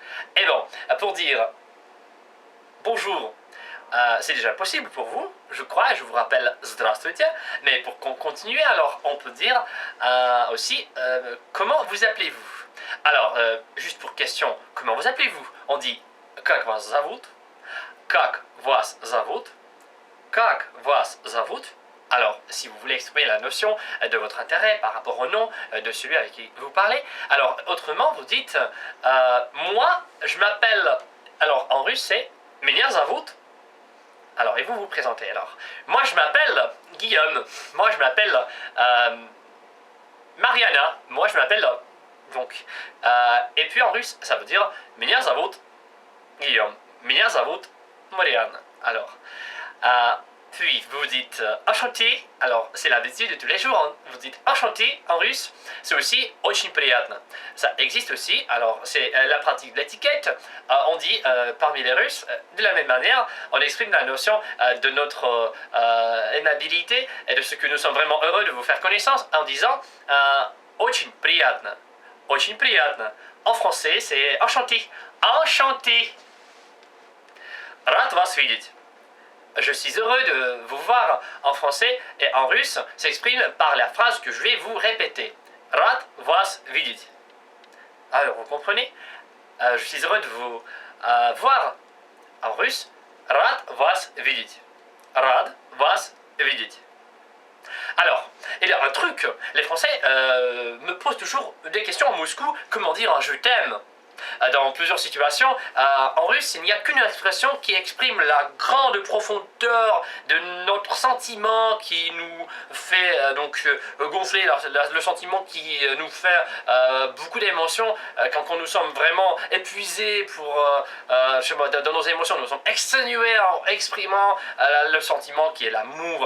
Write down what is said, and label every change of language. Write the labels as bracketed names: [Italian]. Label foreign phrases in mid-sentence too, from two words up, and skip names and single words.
[French] Et bon, pour dire bonjour, c'est déjà possible pour vous, je crois, je vous rappelle Здравствуйте, mais pour qu'on continue, alors on peut dire aussi comment vous appelez-vous? Alors, juste pour question, comment vous appelez-vous? On dit [Russian] Как вас зовут? Как вас зовут? Как вас зовут? [French] Alors, si vous voulez exprimer la notion de votre intérêt par rapport au nom de celui avec qui vous parlez, alors autrement vous dites moi je m'appelle, alors en russe c'est [Russian] Меня зовут. [French] Alors, et vous vous présentez alors. Moi je m'appelle Guillaume, moi je m'appelle Mariana, moi je m'appelle donc, et puis en russe, ça veut dire [Russian] Меня зовут [French] Guillaume, [Russian] Меня зовут [French] Marianne. Alors, puis vous dites enchanté. Alors, c'est l'habitude de tous les jours. Hein. Vous dites enchanté en russe. C'est aussi [Russian] очень приятно. [French] Ça existe aussi. Alors, c'est la pratique de l'étiquette. On dit parmi les Russes, de la même manière, on exprime la notion de notre aimabilité et de ce que nous sommes vraiment heureux de vous faire connaissance en disant [Russian] очень приятно. Очень приятно. [French] En français, c'est enchanté. Enchanté. [Russian] Рад вас видеть. [French] Je suis heureux de vous voir en français et en russe s'exprime par la phrase que je vais vous répéter. [Russian] Рад вас видеть. [French] Alors, vous comprenez? Je suis heureux de vous voir en russe. [Russian] Рад вас видеть. Рад вас видеть. [French] Alors, il y a un truc, les Français me posent toujours des questions en Moscou, comment dire un je t'aime. Dans plusieurs situations, en russe, il n'y a qu'une expression qui exprime la grande profondeur de notre sentiment, qui nous fait gonfler, le sentiment qui nous fait beaucoup d'émotions quand nous sommes vraiment épuisés dans nos émotions, nous sommes exténués en exprimant le sentiment qui est l'amour.